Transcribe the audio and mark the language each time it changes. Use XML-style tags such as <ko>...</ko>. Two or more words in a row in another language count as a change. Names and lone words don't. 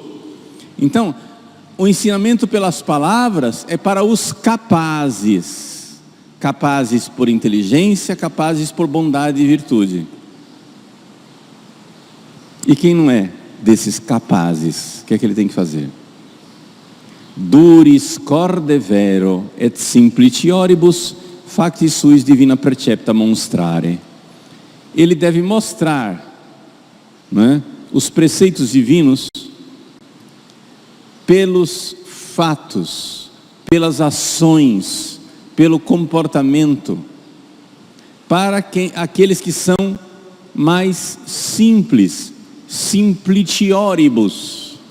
<pt>Então, o ensinamento pelas palavras é para os capazes. Capazes por inteligência, capazes por bondade e virtude. E quem não é desses capazes, o que é que ele tem que fazer?</pt> <la>Duris corde vero et simplicioribus facti suis divina percepta monstrare.</la> <pt>Ele deve mostrar, né, os preceitos divinos pelos fatos, pelas ações, pelo comportamento, para aqueles que são mais simples, simplicioribus.</pt>